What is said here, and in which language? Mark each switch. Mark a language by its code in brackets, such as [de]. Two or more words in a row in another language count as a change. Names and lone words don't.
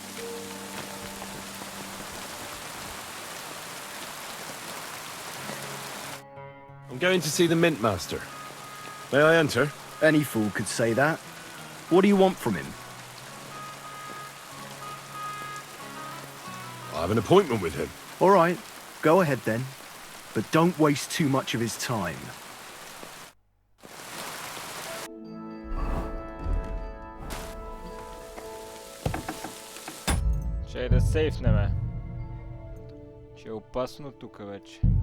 [en] I'm going to see the Mint Master. May I enter? Any fool could say that. What do you want from him? I have an appointment with him. All right, go ahead then. But don't waste too much of his time. [bg] Ще да сейфнеме. Ще е опасно тук вече.